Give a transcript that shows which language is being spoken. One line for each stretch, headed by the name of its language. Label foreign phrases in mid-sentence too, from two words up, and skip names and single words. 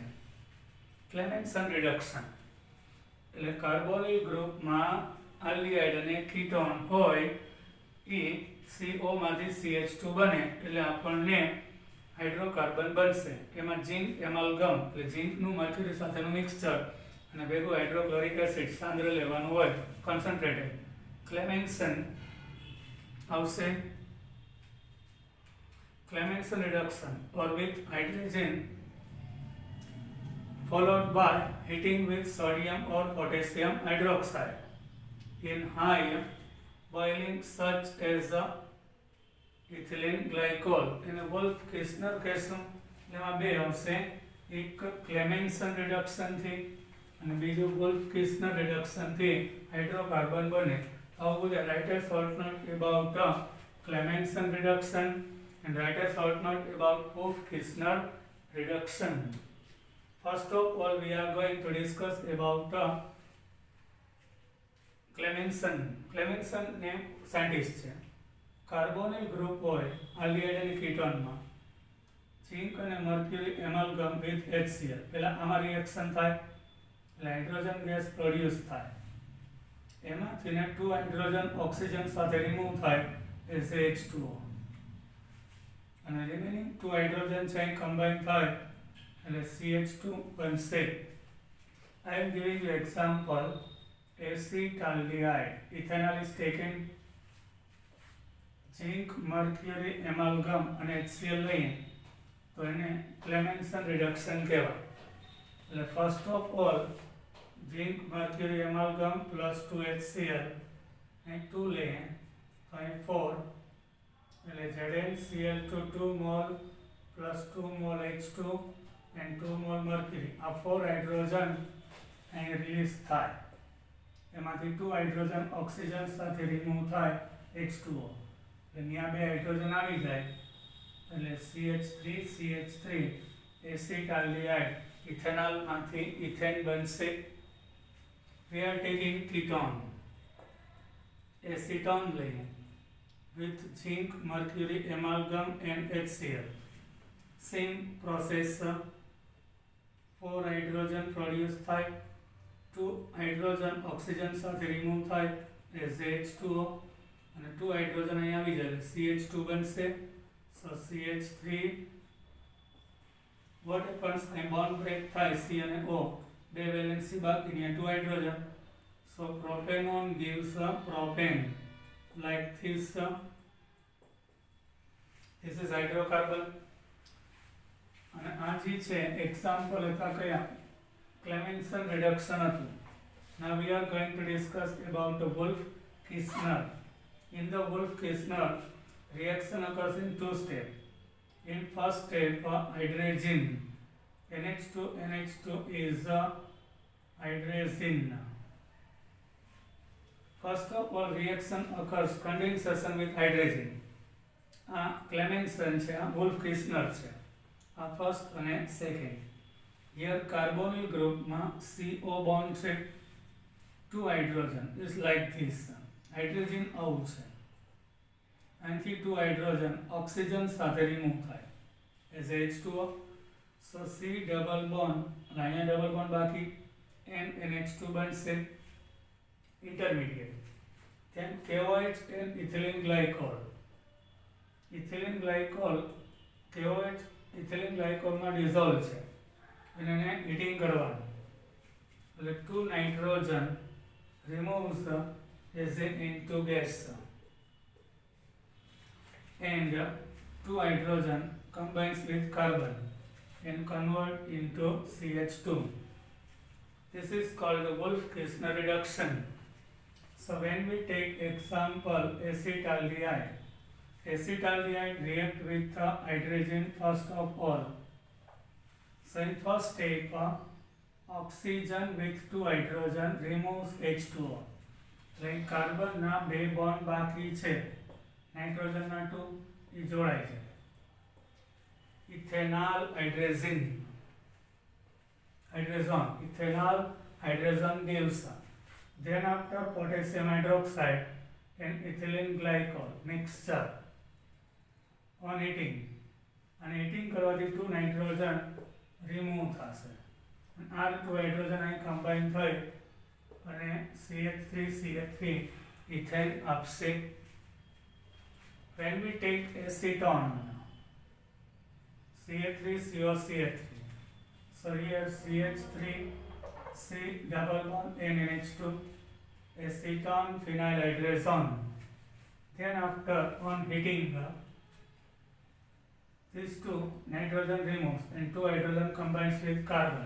Gujarati: ક્લેમેન્સન રિડક્શન એટલે કાર્બોનિલ ગ્રુપમાં આલ્ડિહાઇડ અને કીટોન હોય એ CO માંથી CH2 બને એટલે આપણને હાઇડ્રોકાર્બન બનશે. એમાં ઝિંક એમાલ્ગમ એટલે ઝિંકનું મર્ક્યુરી સાથેનું મિક્સચર અને ભેગું હાઇડ્રોક્લોરિક એસિડ સાંદ્ર લેવાનું હોય કોન્સન્ટ્રેટેડ. ક્લેમેન્સન આવશે.
English: Clemmensen reduction or with hydrogen followed by heating with sodium or potassium hydroxide in high boiling such as ethylene glycol.
Gujarati: એને વોલ્ફ કિસ્નર કહેશું. એમાં બે આવશે, એક ક્લેમેન્સન રિડક્શનથી અને બીજું વોલ્ફ કિસ્નર રિડક્શનથી હાઇડ્રોકાર્બન બને.
English: How would I write a short note about Clemmensen reduction and write a short note about Wolff-Kishner reduction. First of all, we are going to discuss about Clemmensen. Clemmensen name scientist છે.
Gujarati: કાર્બોનિલ ગ્રુપ હોય આલ્ડિહાઇડ અને કીટોનમાં, ઝિંક અને મર્ક્યુરી એમાલ્ગમ વિથ HCl. પહેલા આમાં રિએક્શન થાય એટલે હાઇડ્રોજન ગેસ પ્રોડ્યુસ થાય. એમાંથી ને ટુ હાઇડ્રોજન ઓક્સિજન સાથે રિમૂવ થાય SH2O અને રિમેનિંગ ટુ હાઇડ્રોજન છે કમ્બાઇન થાય એટલે CH2 બનશે.
English: I am giving you example. acetaldehyde, ethanol is taken, zinc mercury amalgam
Gujarati: અને HCl લઈએ તો એને ક્લેમેન્સન રિડક્શન કહેવાય.
English: એટલે first of all zinc mercury amalgam plus 2 HCl and 2
Gujarati: લઈએ તો અહીં 4 એટલે
English: ZnCl2 2 mol plus 2 mol H2 and 2 mol mercury.
Gujarati: આ 4 હાઇડ્રોજન અહીં રિલીઝ થાય. એમાંથી 2 હાઇડ્રોજન ઓક્સિજન સાથે રિમૂવ થાય H2O એટલે ત્યાં બે હાઇડ્રોજન આવી જાય એટલે CH3 એસિટાલ્ડિહાઇડ ઇથેનોલમાંથી ઇથેન બનશે.
English: We are taking ketone. acetone લઈએ with zinc, mercury, amalgam and HCl. Same process,
Gujarati: 4 હાઇડ્રોજન પ્રોડ્યુસ થાય, 2 હાઇડ્રોજન ઓક્સિજન સાથે રિમૂવ થાય
English: as H2O
Gujarati: અને 2 હાઇડ્રોજન અહીં આવી જાય CH2 બનશે.
English: So CH3, what happens,
Gujarati: અહીં
English: bond break
Gujarati: થાય C અને O, બે વેલેન્સી બાકી ને 2 હાઇડ્રોજન.
English: So propanone gives a propane like this. This is hydrocarbon.
Gujarati: અને આ જે છે એક્ઝામ્પલ હતા કયા, ક્લેમેન્સન રિડક્શન હતું.
English: Now we are going to discuss about the Wolff-Kishner. In the Wolff-Kishner, reaction occurs in 2 steps. In first step, hydrazine NH2 is hydrazine. First of all, reaction occurs condensation with hydrazine.
Gujarati: આ ક્લેમેન્સન છે, આ Wolff-Kishner છે.
English: First and second. Here carbonyl group ma CO bond છે, 2 hydrogen is like this.
Gujarati: Hydrogen આવું છે, અહીંથી
English: 2 hydrogen oxygen
Gujarati: સાથે
English: remove થાય as H2O. So C double bond, અહીંયા double bond બાકી, and NH2 બનશે intermediate. Then KOH and ethylene glycol. Ethylene glycol, KOH
Gujarati: ઇથિલિન ગ્લાયકોલમાં ડિઝોલ્વ છે અને એને હીટિંગ કરવાનું એટલે 2 નાઇટ્રોજન
English: removes as an into gas and 2 hydrogen combines with carbon and convert into CH2. This is called the Wolff-Kishner reduction. So when we take example acetaldehyde, acetaldehyde react with hydrogen first of all. So in first step, oxygen with 2 hydrogen removes H2O. Like carbon
Gujarati: na 2 bond બાકી છે, nitrogen ના 2 એ જોડાય છે.
English: Ethanol hydrazine, ethanol hydrazine gives. Then after potassium hydroxide and ethylene glycol mixture on heating, and heating
Gujarati: કરવાથી 2 નાઇટ્રોજન રિમૂવ થશે અને આ 2 હાઇડ્રોજન અહીં કમ્બાઈન થઈ અને CH3 ઇથેન આપશે.
English: When we take acetone, CH3COCH3, so here CH3 C double bond and NH2, acetone phenyl hydrazine. Then after on heating, these 2 nitrogen removes and 2 hydrogen combines with carbon.